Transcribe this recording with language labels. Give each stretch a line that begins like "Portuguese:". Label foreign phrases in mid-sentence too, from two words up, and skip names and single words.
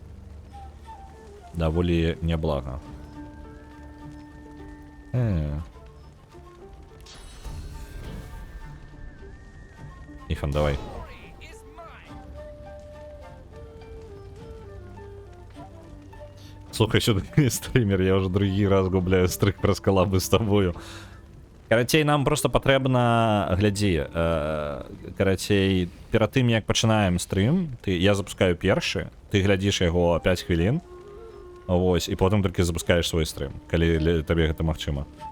Belarusian: Даволі няблага. Ифан, давай. Слухай,
Ukrainian: сюда стример, я уже другий раз губляю стрик про скалабы с тобою.
Belarusian: Карацей, нам просто патрэбна, глядзі, карацей, перад тым, як пачынаем стрим, я запускаю першы, ты глядзіш яго 5 хвілін, вось, і потым толькі запускаеш свой стрим, калі табе гэта магчыма.